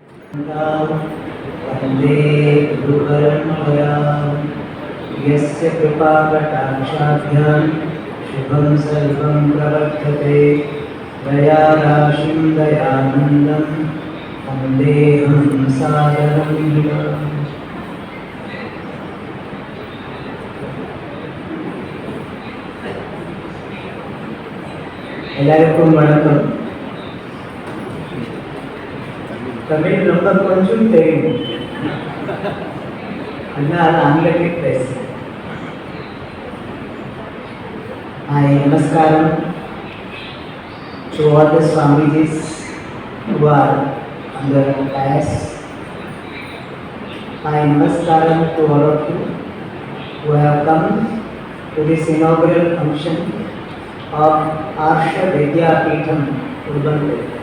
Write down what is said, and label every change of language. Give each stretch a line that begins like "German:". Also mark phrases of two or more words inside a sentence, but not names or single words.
Sanskrit: वन्दे गुरुपरम्परां यस्य कृपाकटाक्षाभ्यां शुभं सर्वं प्रवर्तते दयाराशिं दयानन्दं वन्देऽहं सादरं विनम्।
Tamil: எல்லாருக்கும் வணக்கம். தமிழ் ரொம்ப கொஞ்சம் தெரியும், அதனால் ஆங்கிலத்தில் பேசுகிறேன்.
English: Namaskaram to all the Swamijis who are on the dais. Namaskaram to all of you who have come to this inaugural function of Arsha Vidya Peetham, Urbanpet.